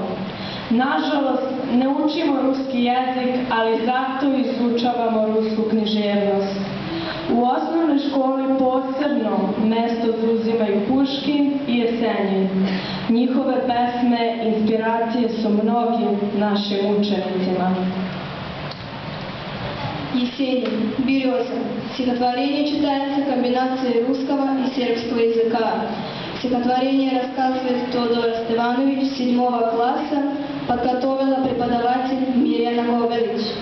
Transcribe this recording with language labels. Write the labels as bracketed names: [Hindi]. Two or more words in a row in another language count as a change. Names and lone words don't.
[Serbian] Nažalost, ne učimo ruski jezik, ali zato izučavamo rusku književnost. U osnovnoj školi posebno mesto zauzimaju Puškin i Jesenjin. Njihove pesme inspiracije su mnogim našim učenicima. [Russian] Есенин, «Береза». Стихотворение читается комбинацией русского и сербского языка. Стихотворение рассказывает Тодор Стеванович 7 класса, подготовила преподаватель Мирjana Govelić.